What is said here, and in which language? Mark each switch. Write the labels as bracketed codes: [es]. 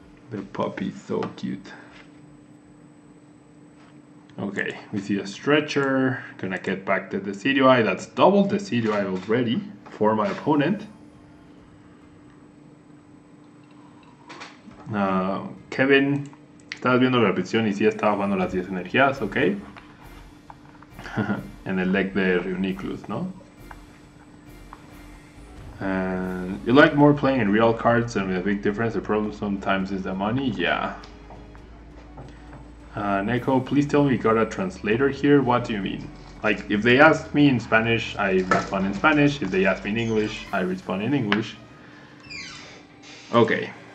[en] The puppy's so cute. Okay, we see a Stretcher. Gonna get back the Decidueye. That's double Decidueye already for my opponent. [es] Kevin, estabas viendo la repetición y sí estaba jugando las 10 energías, ok. En el deck de Reuniclus, ¿no? [en] And you like more playing in real cards, and with a big difference, the problem sometimes is the money. Yeah. Neko, please tell me you got a translator here. What do you mean? Like, if they ask me in Spanish, I respond in Spanish. If they ask me in English, I respond in English. Okay.